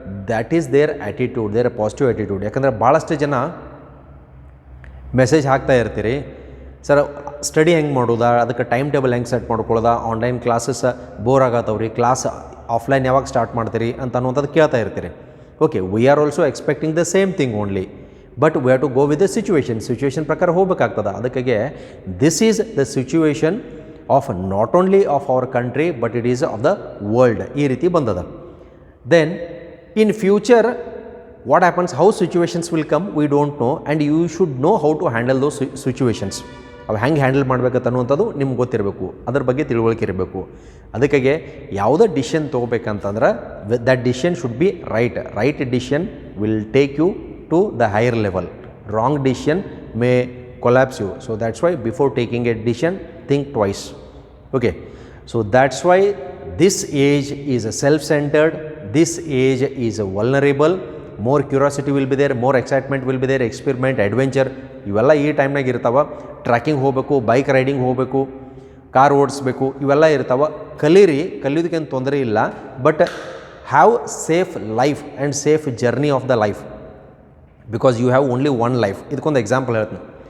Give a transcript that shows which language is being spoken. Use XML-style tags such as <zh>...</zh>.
<en>That is their attitude, their positive attitude.</en> <kn>ಯಾಕಂದರೆ ಭಾಳಷ್ಟು ಜನ ಮೆಸೇಜ್ ಹಾಕ್ತಾ ಇರ್ತೀರಿ, ಸರ್ ಸ್ಟಡಿ ಹೆಂಗೆ ಮಾಡೋದಾ, ಅದಕ್ಕೆ ಟೈಮ್ ಟೇಬಲ್ ಹೆಂಗೆ set ಮಾಡ್ಕೊಳ್ಳೋದಾ, online classes bore ಆಗತ್ತವ್ರಿ, class offline ಯಾವಾಗ ಸ್ಟಾರ್ಟ್ ಮಾಡ್ತೀರಿ ಅಂತ ಅನ್ನೋಂಥದ್ದು ಕೇಳ್ತಾ ಇರ್ತೀರಿ.</kn> <en>okay, we are also expecting the same thing only, but we have to go with the situation</en> <kn>ಪ್ರಕಾರ ಹೋಗ್ಬೇಕಾಗ್ತದೆ. ಅದಕ್ಕಾಗೆ</kn> <en>This is the situation of not only of our country but it is of the world.</en> <kn>ಈ ರೀತಿ ಬಂದದ.</kn> <en>Then in future what happens, how situations will come, we don't know, and you should know how to handle those situations.</en> <kn>ಅವು ಹೆಂಗೆ handle ಮಾಡಬೇಕಂತ ಅನ್ನುವಂಥದ್ದು ನಿಮ್ಗೆ ಗೊತ್ತಿರಬೇಕು, ಅದ್ರ ಬಗ್ಗೆ ತಿಳುವಳಿಕೆ ಇರಬೇಕು. ಅದಕ್ಕಾಗೆ ಯಾವುದೇ decision ತೊಗೋಬೇಕಂತಂದ್ರೆ</kn> <en>That decision should be right decision will take you to the higher level. Wrong decision may collapse you. So that's why before taking a decision think twice. Okay, so that's why this age is self-centered. This age is vulnerable. More curiosity will be there, more excitement will be there, experiment, adventure</en> <kn>ಇವೆಲ್ಲ ಈ ಟೈಮ್ನಾಗ ಇರ್ತಾವೆ. Tracking ಹೋಗಬೇಕು, bike riding ಹೋಗಬೇಕು, car ಓಡಿಸ್ಬೇಕು, ಇವೆಲ್ಲ ಇರ್ತಾವೆ. ಕಲಿಯೋದಕ್ಕೇನು ತೊಂದರೆ ಇಲ್ಲ.</kn> <en>But have safe life and safe journey of the life, because you have only one life.</en> <kn>ಇದಕ್ಕೊಂದು ಎಕ್ಸಾಂಪಲ್ ಹೇಳ್ತೀನಿ.</kn>